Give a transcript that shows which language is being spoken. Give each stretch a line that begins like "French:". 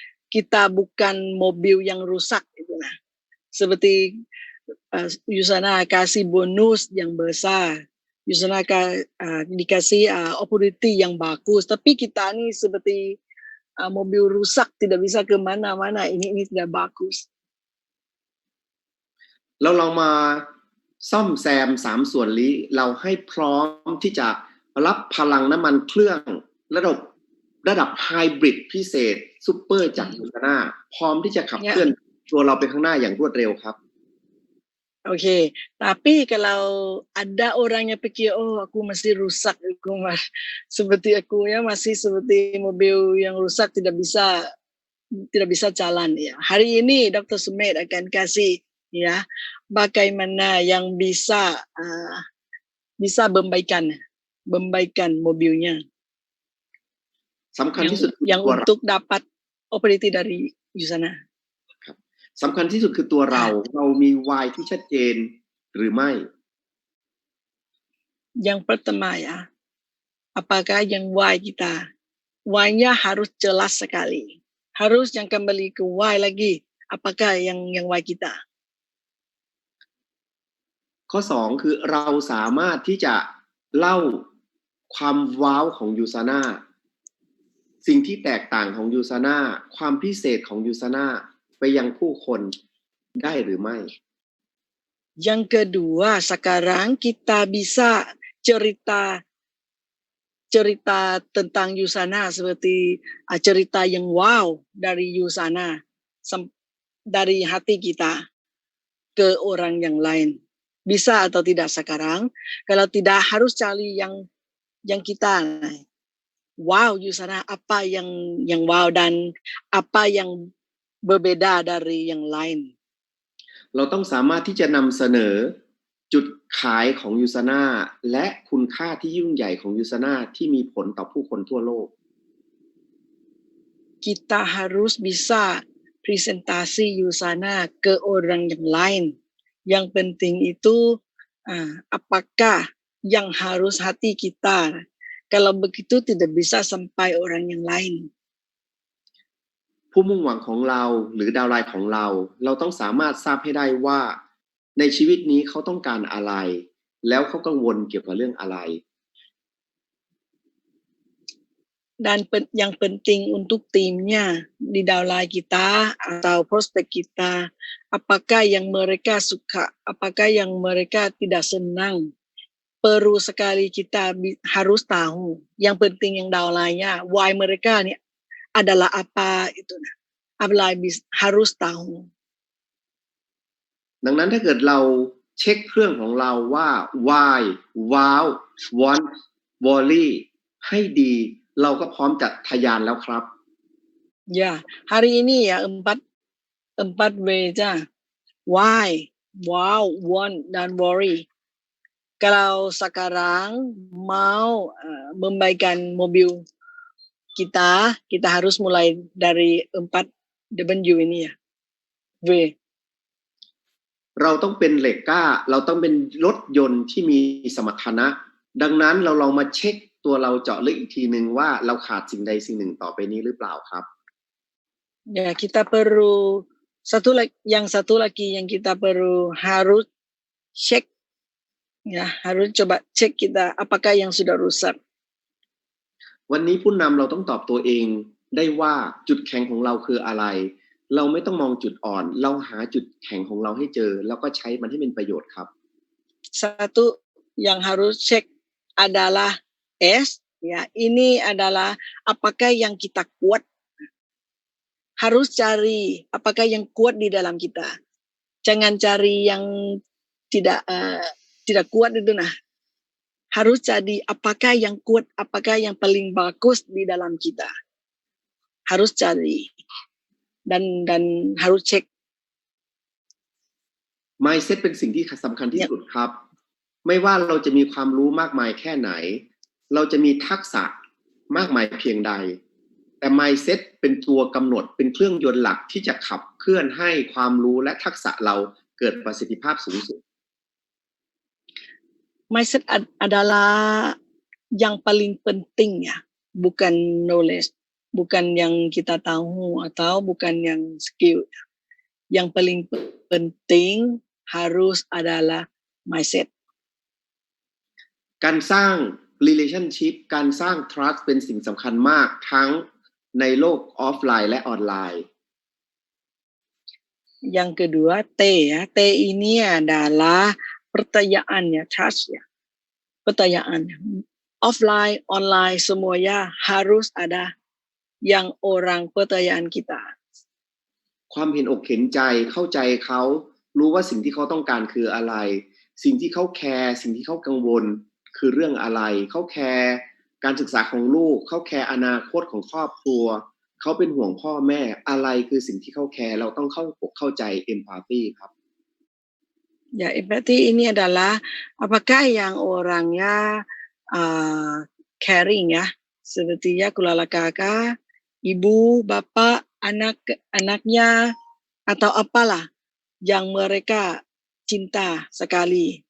Indonesian: Kita bukan mobil yang rusak gitu nah. Seperti Yusana kasih bonus yang besar. Yusana dikasih opportunity yang bagus. Tapi kita ini seperti mobil rusak tidak bisa kemana-mana ini tidak bagus
Thai: เราลองมาซ่อมแซม3ส่วนนี้เราให้พร้อมที่จะรับพลังน้ำมันเครื่องระดับไฮบริดพิเศษซุปเปอร์จากยูซาน่าพร้อมที่จะขับเคลื่อนตัวเราไปข้างหน้าอย่างรวดเร็วครับ
Indonesian: Oke, tapi kalau ada orang yang pikir, aku masih rusak, seperti aku ya masih seperti mobil yang rusak tidak bisa jalan ya. Hari ini Dr. Sumit akan kasih ya bagaimana yang bisa membaikan mobilnya.
Thai: สำคัญที่สุด
Indonesian: yang untuk dapat opportunity dari Yusana.
Thai: สำคัญที่สุดคือตัวเรามี why ที่ชัดเจนหรือไม่
Indonesian: Yang pertama ya, apakah yang why kita? Why-nya harus jelas sekali. Harus yang kembali ke why lagi. Apakah yang why kita?
Thai: ข้อ2คือเราสามารถที่จะเล่าความว้าวของยูซาน่าสิ่งที่แตกต่างของยูซาน่าความพิเศษของยูซาน่าไปยังผู้คนได้หรือไม่
Indonesian: Yang kedua, sekarang kita bisa cerita tentang Yusana seperti cerita yang wow dari Yusana dari hati kita ke orang yang lain. Bisa atau tidak sekarang? Kalau tidak harus cari yang kita wow Yusana apa yang wow dan apa yang berbeda dari yang lain.
Thai: เราต้องสามารถที่จะนำเสนอจุดขายของยูซาน่าและคุณค่าที่ยิ่งใหญ่ของยูซาน่าที่มีผลต่อผู้คนทั่วโลก
Indonesian: Kita harus bisa presentasi Yusana ke orang yang lain. Yang penting itu apakah yang harus hati kita. Kalau begitu tidak bisa sampai orang yang lain.
Thai: ผู้มุ่งหวังของเราหรือดาวไลน์ของเราต้องสามารถทราบให้ได้ว่าในชีวิตนี้เขาต้องการอะไรแล้วเขากังวลเกี่ยวกับเรื่องอะไร
Indonesian: Dan yang penting untuk timnya di downline kita atau prospek kita, apakah yang mereka suka, apakah yang mereka tidak senang. Perlu sekali kita harus tahu. Yang penting yang downline-nya, why mereka ini adalah apa itu. Harus tahu.
Thai: ดังนั้นถ้าเกิดเราเช็คเครื่องของเราว่า why, wow, want, worry ให้ดีเราก็พร้อมจะทะยานแล้วครับ
Indonesian: Ya, hari ini ya 4 W aja. Why, wow, want, dan worry. Kalau sekarang mau membaikkan mobil kita harus mulai dari 4 W ini ya. W.
Thai: เราต้องเป็นเหล็กกล้าเราต้องเป็นรถยนต์ที่มีสมรรถนะดังนั้นเราลองมาเช็คตัวเราเจาะลึกอีกทีนึงว่าเราขาดสิ่งใดสิ่งหนึ่งต่อไปนี้หรือเปล่าครับ
Indonesian: Ya, kita perlu satu lagi yang kita perlu harus cek ya, harus coba cek kita apakah yang sudah rusak.
Thai: วันนี้ผู้นำเราต้องตอบตัวเองได้ว่าจุดแข็งของเราคืออะไรเราไม่ต้องมองจุดอ่อนเราหาจุดแข็งของเราให้เจอแล้วก็ใช้มันให้เป็นประโยชน์ครับ
Indonesian: Satu yang harus cek adalah S ya, ini adalah apakah yang kita kuat. Harus cari apakah yang kuat di dalam kita. Jangan cari yang tidak kuat itu nah. Harus cari apakah yang kuat, apakah yang paling bagus di dalam kita. Harus cari dan harus cek.
Thai: mindset เป็นสิ่งที่สำคัญที่สุดครับไม่ว่าเราจะมีความรู้มากมายแค่ไหนเราจะมีทักษะมากมายเพียงใดแต่ mindset เป็นตัวกำหนดเป็นเครื่องยนต์หลักที่จะขับเคลื่อนให้ความรู้และทักษะเราเกิดประสิทธิภาพสูงสุด
Indonesian: Mindset adalah yang paling penting ya, bukan knowledge, bukan yang kita tahu atau bukan yang skill. Yang paling penting harus adalah mindset.
Thai: การสร้าง relationship การสร้าง trust เป็นสิ่งสำคัญมากทั้งในโลกออฟไลน์และออนไลน์
Indonesian: Yang kedua T ya, T ini adalah pertanyaan ya, trust ya. Pertanyaan offline, online semuanya harus ada yang orang pertanyaan kita.
Thai: ความเห็นอกเห็นใจเข้าใจเขารู้ว่าสิ่งที่เขาต้องการคืออะไรสิ่งที่เขาแคร์สิ่งที่เขากังวลคือเรื่องอะไรเขาแคร์การศึกษาของลูกเขาแคร์อนาคตของครอบครัวเขาเป็นห่วงพ่อแม่อะไรคือสิ่งที่เขาแคร์เราต้องเข้าใจ empathy ครับ
Indonesian: Ya, empathy ini adalah apakah yang orangnya caring ya, sepertinya keluarga kakak, ibu, bapak, anaknya atau apalah yang mereka cinta sekali.